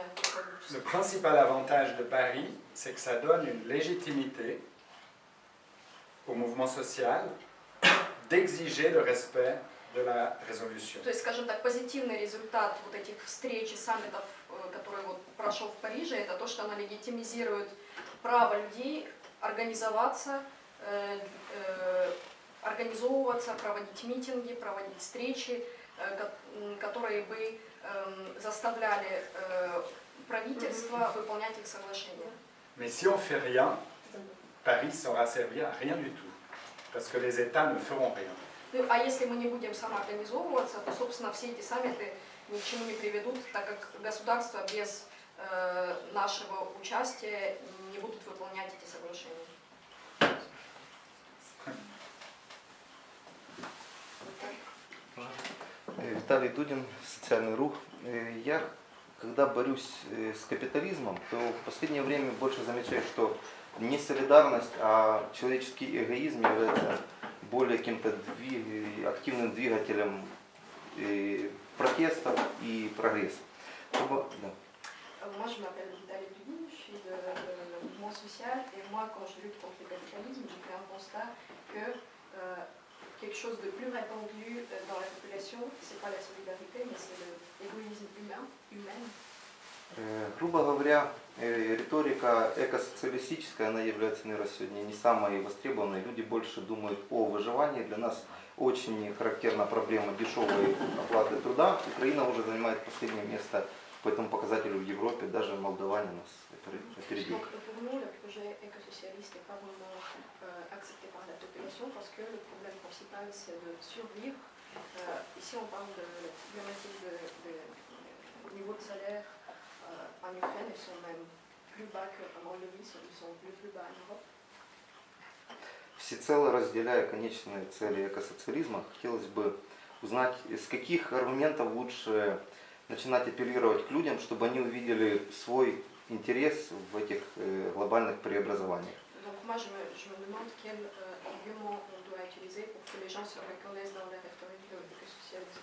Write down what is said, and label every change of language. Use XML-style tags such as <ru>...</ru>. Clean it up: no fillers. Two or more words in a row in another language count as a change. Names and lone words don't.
<fr>Le principal avantage de Paris, c'est que ça donne une légitimité au mouvement social d'exiger le respect de la résolution.</fr> <ru>То есть, скажем так, позитивный результат вот этих встреч и саммитов, который вот прошел в Париже, это то, что она легитимизирует право людей организовываться, проводить митинги, проводить встречи, которые бы заставляли правительство выполнять их соглашения.</ru> <fr>Mais si on ne fait rien, Paris sera servi à rien du tout, parce que les États ne feront rien.</fr> <ru>Ну, а если мы не будем самоорганизовываться, то, собственно, все эти саммиты ни к чему не приведут, так как государства без нашего участия не будут выполнять эти соглашения. Виталий Дудин, «Социальный рух». Я, когда борюсь с капитализмом, то в последнее время больше замечаю, что не солидарность, а человеческий эгоизм является более каким-то активным двигателем протеста и прогресса. Да.</ru> <fr>Moi, je m'appelle Vitaly Dudin, je suis de mouvement social et moi, quand je lutte contre le capitalisme, j'ai fait un constat que quelque chose de plus répandu dans la population, c'est pas la solidarité, mais c'est l'égoïsme humain.</fr> <ru>Грубо говоря, риторика экосоциалистическая, она является, наверное, сегодня не самой востребованной. Люди больше думают о выживании. Для нас очень характерна проблема дешевой оплаты труда. Украина уже занимает последнее место по этому показателю в Европе, даже молдаване нас опередили.</ru> <fr>Donc pour nous, le projet éco-socialiste n'est pas vraiment accepté par la population parce que le problème principal c'est de survivre. Ici on parle de la problématique de niveau de salaire en Ukraine, ils sont même plus bas qu'en Moldavie, ils sont plus bas en Europe.</fr> <ru>Всецело разделяя конечные цели экосоциализма, хотелось бы узнать, из каких аргументов лучше начинать апеллировать к людям, чтобы они увидели свой интерес в этих глобальных преобразованиях.</ru> <fr>Donc moi je me demande quel argument on doit utiliser pour que les gens se reconnaissent dans la rhétorique de l'écosocialisme.</fr>